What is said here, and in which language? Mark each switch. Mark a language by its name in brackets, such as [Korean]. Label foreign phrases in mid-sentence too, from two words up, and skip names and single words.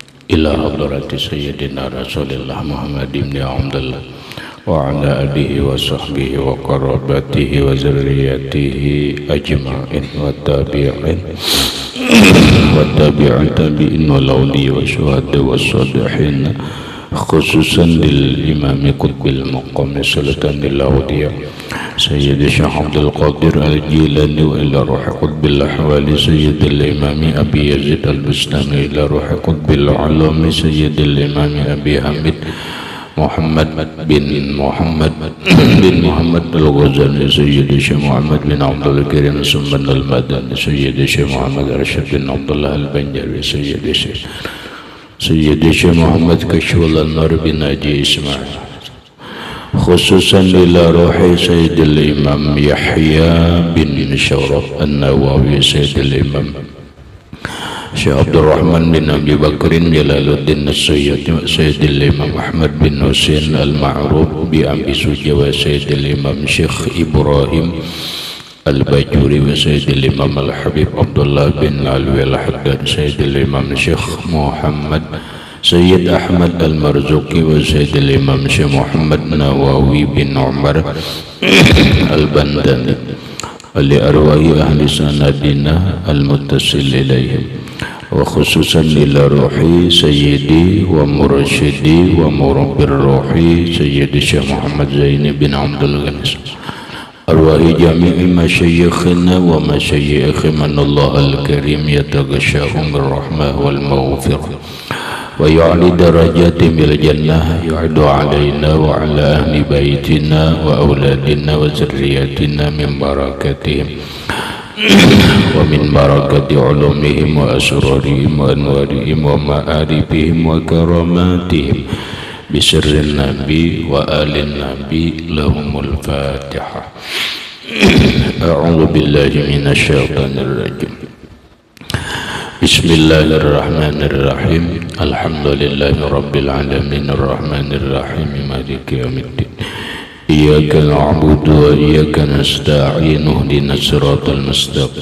[Arabic] إلى حضرة سيدنا رسول الله محمد بن عبد الله وعلى آله وصحبه وقرابته وذريته أجمعين وتابعين وتابعين والأولياء والشهداء والصالحين خصوصا للإمام قطب المقام سلطان الأولياء سيد شيخ عبد القادر الجيلاني وإلى روح قطب الأحوال سيد الإمام أبي يزيد البسطامي إلى روح قطب العالم سيد الإمام أبي حامد محمد بن محمد الغزالي سيد شيخ محمد بن عبد الكريم سمان المدني سيد شيخ محمد رشيد بن عبد الله البنجري سيد شيخ محمد كشف النور بن حاجي إسماعيل خصوصا إلى روح سيد الإمام يحيى بن شرف النووي سيد الإمام شيخ عبد الرحمن بن أبي بكر جلال الدين السيد سيد الإمام أحمد بن حسين المعروف بأبي شجاع سيد الإمام شيخ إبراهيم الباجوري وسيد الإمام الحبيب عبد الله بن علوي الحداد سيد الإمام شيخ محمد سيد أحمد المرزوقي وسيد الإمام شيخ محمد نووي بن عمر البنتني لأرواح أهل سندنا المتصل إليهم وخصوصا إلى روح سيدي و مرشدي ومربي روحي سيدي شيخ محمد زيني بن عبد الغني أرواح جميع مشايخنا ومشايخ من الله الكريم يتغشاهم بالرحمة والمغفرة ويعلي درجات بالجنة يعود علينا وعلى أهل بيتنا وأولادنا وذرياتنا من بركاتهم ومن بركات علومهم وأسرارهم وأنوارهم ومعارفهم وكراماتهم بسر النبي وآل النبي لهم الفاتحة. أعوذ بالله من الشيطان الرجيم. بسم الله الرحمن الرحيم. الحمد لله رب العالمين الرحمن الرحيم مالك يوم الدين. إياك نعبد وإياك نستعين اهدنا الصراط المستقيم.